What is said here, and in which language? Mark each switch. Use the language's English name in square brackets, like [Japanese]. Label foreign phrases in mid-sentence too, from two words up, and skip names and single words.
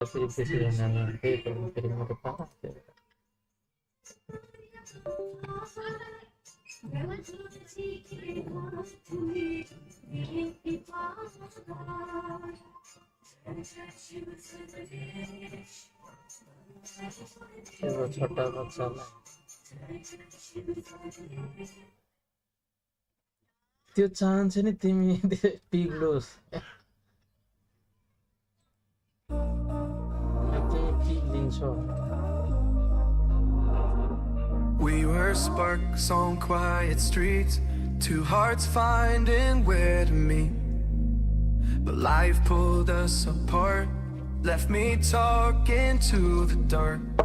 [Spanish] Así impresionante, como queremos que pase. [Hindi] वो छोटा बच्चा ना [Nepali] त्यो चाहन्छ नि तिमी पिग्लोस् तिमी पिग्लिन्छौ [English] We were sparks on quiet streets, two hearts finding where to meet. But life pulled us apart, left me talking to the dark.